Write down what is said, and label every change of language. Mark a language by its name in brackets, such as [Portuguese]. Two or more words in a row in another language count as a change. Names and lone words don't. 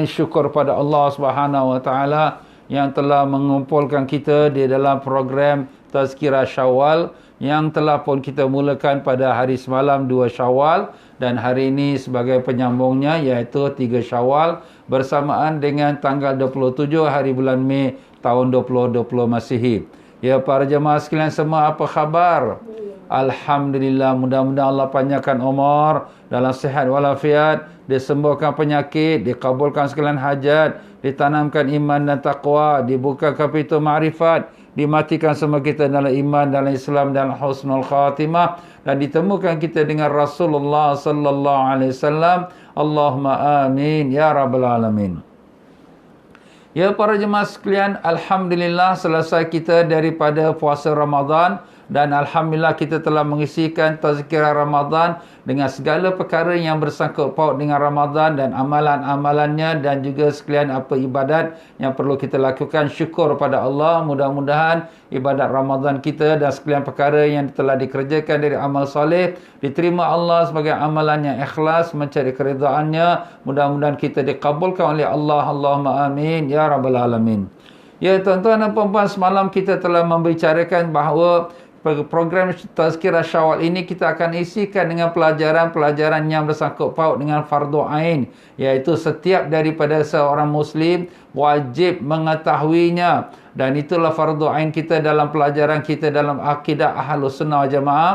[Malay] Syukur pada Allah [Arabic] سبحانه و تعالى [Malay] yang telah mengumpulkan kita di dalam program Tazkirah Syawal yang telah pun kita mulakan pada hari semalam 2 Syawal dan hari ini sebagai penyambungnya iaitu 3 Syawal bersamaan dengan tanggal 27 hari bulan Mei tahun 2020 Masihi. Ya para jemaah sekalian semua, apa khabar? Alhamdulillah, mudah-mudahan Allah panjangkan umur dalam sihat walafiat, disembuhkan penyakit, dikabulkan sekalian hajat, ditanamkan iman dan taqwa, dibukakan pintu ma'rifat, dimatikan semua kita dalam iman, dalam Islam dan [Arabic] حسن الخاتمة, [Malay] dan ditemukan kita dengan Rasulullah [Arabic] صلى الله عليه وسلم. اللهم آمين يا رب العالمين. [Malay] Ya para jemaah sekalian, alhamdulillah selesai kita daripada puasa Ramadan dan alhamdulillah kita telah mengisikan tazkirah Ramadan dengan segala perkara yang bersangkut paut dengan Ramadan dan amalan-amalannya dan juga sekalian apa ibadat yang perlu kita lakukan. Syukur pada Allah, mudah-mudahan ibadat Ramadan kita dan sekalian perkara yang telah dikerjakan dari amal soleh diterima Allah sebagai amalan yang ikhlas mencari keridhaannya. Mudah-mudahan kita dikabulkan oleh Allah. [Arabic] اللهم آمين يا رب العالمين. [Malay] Ya tuan-tuan dan puan-puan, semalam kita telah membicarakan bahawa program Tazkirah Syawal ini kita akan isikan dengan pelajaran-pelajaran yang bersangkut paut dengan fardu ain, iaitu setiap daripada seorang muslim wajib mengetahuinya, dan itulah fardu ain kita dalam pelajaran kita dalam akidah [Arabic] أهل السنة والجماعة.